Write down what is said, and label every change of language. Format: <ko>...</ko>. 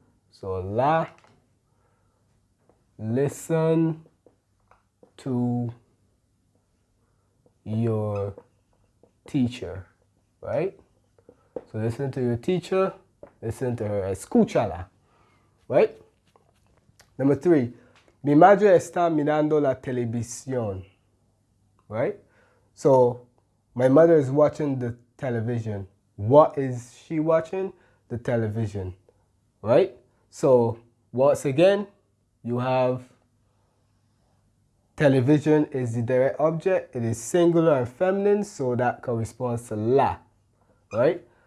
<en>So la, listen to your teacher. Right? So listen to your teacher, listen to her.</en> <es>Escúchala.</es> <en>Right? Number 3.</en> <es>Mi madre está mirando la televisión.</es> <en>Right? So, my mother is watching the television. What is she watching? The television. Right? So, once again, you have television is the direct object. It is singular and feminine, so that corresponds to la. Right?</en>